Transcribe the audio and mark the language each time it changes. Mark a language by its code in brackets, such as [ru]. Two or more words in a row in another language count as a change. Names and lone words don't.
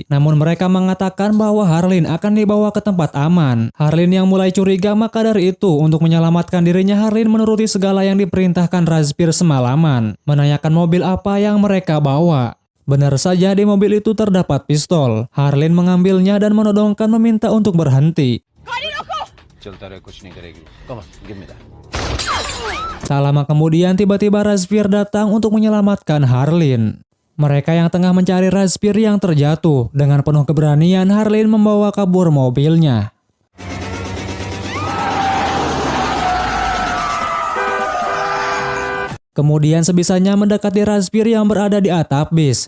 [id] Namun mereka mengatakan bahwa Harleen akan dibawa ke tempat aman. Harleen yang mulai curiga, maka dari itu untuk menyelamatkan dirinya, Harleen menuruti segala yang diperintahkan Razbir semalaman. Menanyakan mobil apa yang mereka bawa. Benar saja, di mobil itu terdapat pistol. Harleen mengambilnya dan menodongkan meminta untuk berhenti. [hi] चलता रहे कुछ नहीं करेगी [en] come on give me that [id] Tak lama kemudian tiba-tiba Razbir datang untuk menyelamatkan Harleen. Mereka yang tengah mencari Razbir yang terjatuh. Dengan penuh keberanian, Harleen membawa kabur mobilnya. Kemudian sebisanya mendekati Razbir yang berada di atap bis.